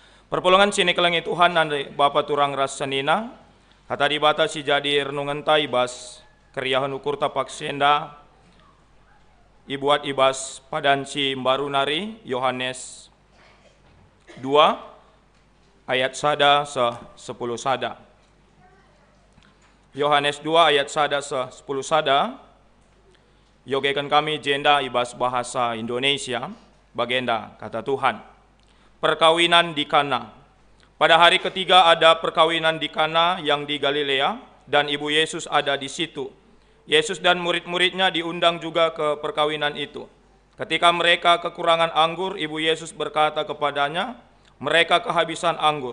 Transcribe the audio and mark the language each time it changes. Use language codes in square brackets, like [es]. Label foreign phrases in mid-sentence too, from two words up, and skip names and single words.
[btx] Perpulungan sini kelengi Tuhan dan Bapa turang ras senina, kata dibatasi jadi renungan taibas, keriahan ukur tapak senda, ibuat ibas padan si baru nari, Yohanes 2, ayat sada se 10 sada. Yohanes 2 ayat sada se 10 sada, yogekan kami jenda ibas bahasa Indonesia, bagenda kata Tuhan. [id] Perkawinan di Kana. Pada hari ketiga ada perkawinan di Kana yang di Galilea, dan ibu Yesus ada di situ. Yesus dan murid-muridnya diundang juga ke perkawinan itu. Ketika mereka kekurangan anggur, ibu Yesus berkata kepadanya, mereka kehabisan anggur.